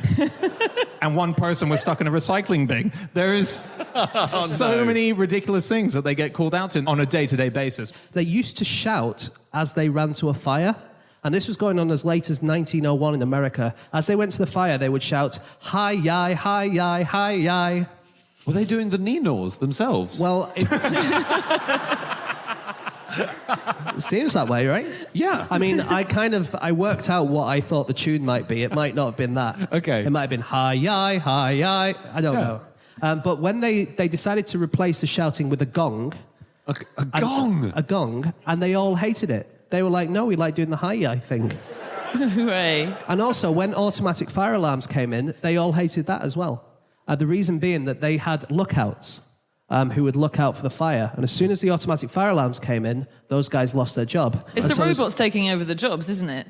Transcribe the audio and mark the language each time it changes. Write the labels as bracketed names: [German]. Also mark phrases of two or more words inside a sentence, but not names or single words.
[English] And one person was stuck in a recycling bin. There's so many ridiculous things that they get called out in on a day-to-day basis. They used to shout as they ran to a fire. And this was going on as late as 1901 in America. As they went to the fire, they would shout, hi-yi, hi-yi, hi-yi. Were they doing the Ninos themselves? Well, it seems that way, right? Yeah. I mean, I worked out what I thought the tune might be. It might not have been that. Okay. It might have been hi-yi, hi-yi. I don't know. But when they decided to replace the shouting with a gong. A gong? A gong. And they all hated it. They were like, no, we like doing the hi-yi thing. Hooray. And also, when automatic fire alarms came in, they all hated that as well. The reason being that they had lookouts who would look out for the fire. And as soon as the automatic fire alarms came in, those guys lost their job. It's the robots taking over the jobs, isn't it?